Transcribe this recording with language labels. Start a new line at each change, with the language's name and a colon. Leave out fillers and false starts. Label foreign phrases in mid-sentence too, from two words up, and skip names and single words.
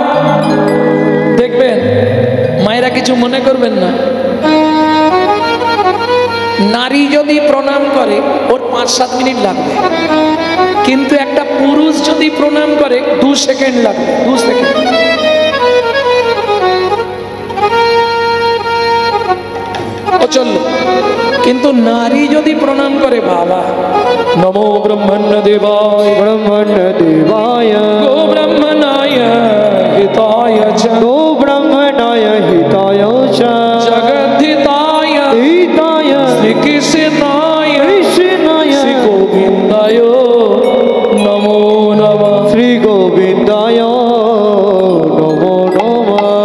Bangla: দেখবেন মায়েরা কিছু মনে করবেন না, নারী যদি প্রণাম করে ওর 5-7 মিনিট লাগবে, কিন্তু একটা পুরুষ যদি প্রণাম করে 2 সেকেন্ড লাগবে। 2 সেকেন্ড। ও চললো। কিন্তু নারী যদি প্রণাম করে, বাবা,
Sanskrit: নমো ব্রহ্মণ্য দেবায়, ব্রহ্মণ্য দেবায়, গো ব্রহ্মণায় হিতায় চ, গো ব্রহ্মণায় হিতায় চ, জগদ্ধিতায় হিতায় শ্রীকৃষ্ণায় কৃষ্ণায়, শ্রী গোবিন্দায় নমো নমঃ। শ্রী গোবিন্দায় নমো নমঃ।